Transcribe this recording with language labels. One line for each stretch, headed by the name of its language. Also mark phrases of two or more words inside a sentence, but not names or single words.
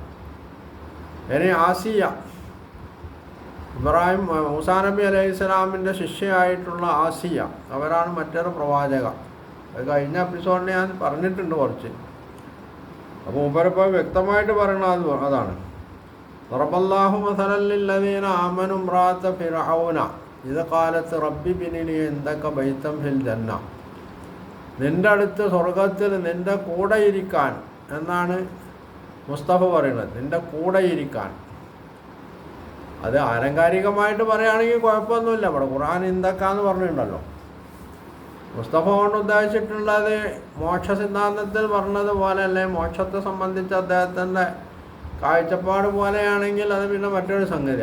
Malayalam: ഇനി ആസിയ, മൂസാ നബി അലൈഹി സ്വലാമിൻ്റെ ശിഷ്യയായിട്ടുള്ള ആസിയ, അവരാണ് മറ്റൊരു പ്രവാചക. അത് കഴിഞ്ഞ എപ്പിസോഡിൽ ഞാൻ പറഞ്ഞിട്ടുണ്ട് കുറച്ച്. അപ്പോൾ മൂപ്പരിപ്പോൾ വ്യക്തമായിട്ട് പറയുന്നത് അതാണ്.
Arabic: ضربallahu مثلا للذين آمنوا امرأة فرعون إذ قالت رب ابن لي عندك بيتا في الجنة.
Malayalam: നിൻ്റെ അടുത്ത് സ്വർഗത്തിൽ നിൻ്റെ കൂടെ ഇരിക്കാൻ എന്നാണ് മുസ്തഫ പറയുന്നത്. നിൻ്റെ കൂടെ ഇരിക്കാൻ. അത് ആലങ്കാരികമായിട്ട് പറയുകയാണെങ്കിൽ കുഴപ്പമൊന്നുമില്ല. ഇവിടെ ഖുർആൻ ഇന്ദക്കാന്ന് പറഞ്ഞിട്ടുണ്ടല്ലോ. മുസ്തഫ കൊണ്ട് ഉദ്ദേശിച്ചിട്ടുള്ളത് മോക്ഷ സിദ്ധാന്തത്തിൽ പറഞ്ഞതുപോലെ അല്ലെ, മോക്ഷത്തെ സംബന്ധിച്ച് അദ്ദേഹത്തിൻ്റെ കാഴ്ചപ്പാട് പോലെയാണെങ്കിൽ അത് പിന്നെ മറ്റൊരു സംഗതി.